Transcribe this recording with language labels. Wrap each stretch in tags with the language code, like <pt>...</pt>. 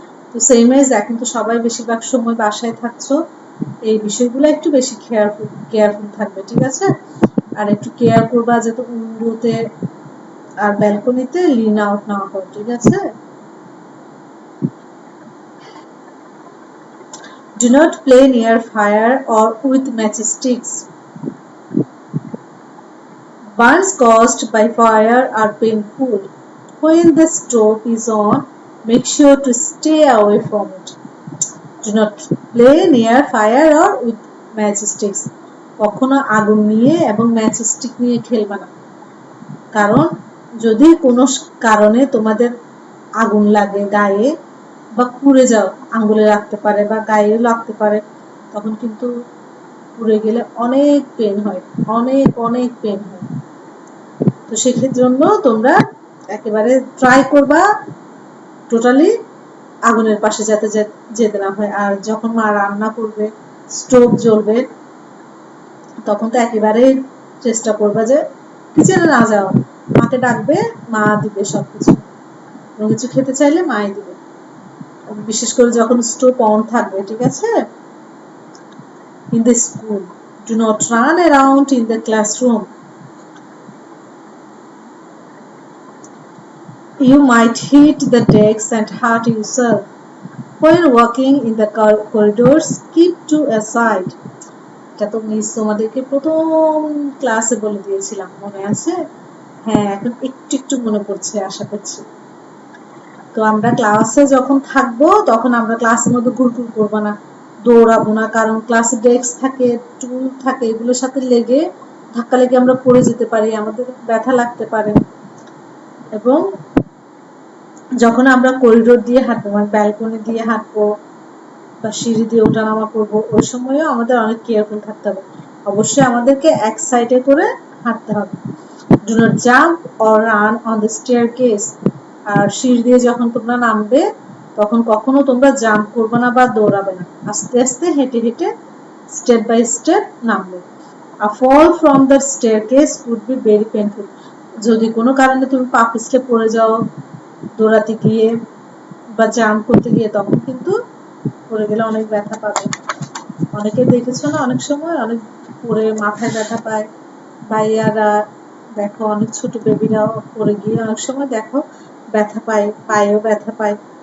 <bn>তো same age এখন তো সবাই বেশিরভাগ সময় বাসায় থাকছো, এই বিষয়গুলো একটু বেশি কেয়ারফুল থাকবে, ঠিক আছে? আর একটু কেয়ার করবা যাতে উইন্ডোতে আর ব্যালকনিতে লিন আউট না হয়, ঠিক আছে?</bn> <en>Do not play near fire or with matchsticks. Burns caused by fire are painful. When the stove is on, make sure to stay away from it. Do not play near fire or with matchsticks.</en> <bn>কখনো আগুন নিয়ে এবং ম্যাচস্টিক নিয়ে খেলবে না। কারণ যদি কোনো কারণে তোমাদের আগুন লাগে গায়ে বা পুড়ে যাও, আঙ্গুলে লাগতে পারে বা গায়ে লাগতে পারে, তখন কিন্তু পুড়ে গেলে অনেক পেন হয়, অনেক অনেক পেন হয়। তো সেক্ষেত্রে জন্য তোমরা একেবারে ট্রাই করবা টোটালি আগুনের পাশে যাতে যেতে না হয়। আর যখন মা রান্না করবে, স্টোভ জ্বলবে, তখন তো একেবারে চেষ্টা করবা যে কিচেনে না যাও, মাকে ডাকবে, মা দিবে সবকিছু, কোনো কিছু খেতে চাইলে মাই দিবে, বিশেষ করে যখন স্টোভ অন থাকবে, ঠিক আছে?</bn> <en>In the school, do not run around in the classroom. You might hit the desks and hurt yourself. When walking in the corridors, keep to a side.</en> <bn>এটা তো মিস তোমাদেরকে প্রথম ক্লাসে বলে দিয়েছিলাম, মনে আছে? হ্যাঁ, এখন একটু একটু মনে পড়ছে, আশা করছি। তো আমরা ক্লাসে যখন থাকবো তখন আমরা ক্লাসের মধ্যে ঘুরঘুর করবো না, দৌড়াবো না, কারণ ক্লাসে ডেস্ক থাকে, টুল থাকে, এগুলোর সাথে লেগে ধাক্কা লেগে আমরা পড়ে যেতে পারি, আমাদের ব্যথা লাগতে পারে। এবং যখন আমরা করিডোর দিয়ে হাঁটবো, মানে ব্যালকনি দিয়ে হাঁটবো বা সিঁড়ি দিয়ে ওঠানামা করবো, ওই সময়ও আমাদের অনেক কেয়ারফুল থাকতে হবে। অবশ্যই আমাদেরকে এক সাইডে করে হাঁটতে হবে।</bn> <en>Do not jump or run on the staircase.</en> <bn>আর সিঁড়ি দিয়ে যখন তোমরা নামবে তখন কখনো তোমরা জাম্প করবে না বা দৌড়াবে না, আস্তে আস্তে হেঁটে হেঁটে স্টেপ বাই স্টেপ নামবে।</bn> <en>A fall from the staircase would be very painful.</en> <bn>যদি কোনো কারণে তুমি পা পিছলে পড়ে যাও দৌড়াতে গিয়ে বা জাম্প করতে গিয়ে, তখন কিন্তু পড়ে গেলে অনেক ব্যথা পাবে। অনেকে দেখেছো না, অনেক সময় অনেক পড়ে মাথায় ব্যথা পায়, ভাইয়ারা দেখো অনেক ছোট বেবিরাও পড়ে গিয়ে অনেক সময় দেখো ব্যথা পায়, পায়েও ব্যথা পায়।</bn>